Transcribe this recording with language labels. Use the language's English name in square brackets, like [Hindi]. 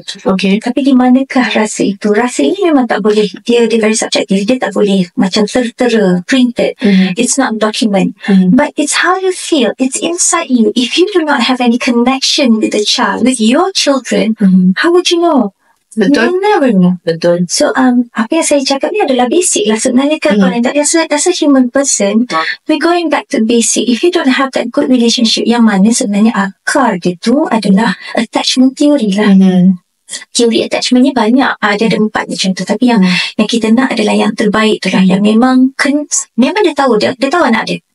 [Malay] Tapi di manakah rasa itu? Rasa ini memang tak boleh, dia [English] very subjective, [Malay] dia tak boleh macam tertera, printed. [English] It's not document, but it's how you feel, it's inside you. If you do not have any connection with the child, with your children, how would you know? [Malay] Betul. [English] You never know. [Malay] Betul. So apa yang saya cakap ni adalah basic lah sebenarnya kan. [English] As a human person, we're going back to basic. If you don't have that good relationship, [Malay] yang mana sebenarnya akar dia tu adalah attachment theory lah. Teori attachment ni banyak, dia ada 4 macam tu, tapi yang kita nak adalah yang terbaik tu lah, yang memang dia tahu anak dia.